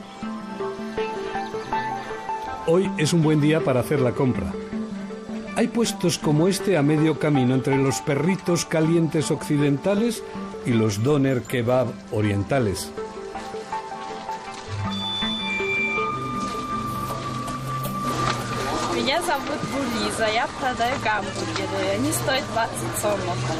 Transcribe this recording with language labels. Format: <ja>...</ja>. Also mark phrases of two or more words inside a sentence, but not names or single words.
<es>Hoy es un buen día para hacer la compra. Hay puestos como este a medio camino entre los perritos calientes occidentales y los doner kebab orientales.</es> <ru>Меня зовут Булиза, я продаю гамбургеры, они стоят 20 сомов.</ru>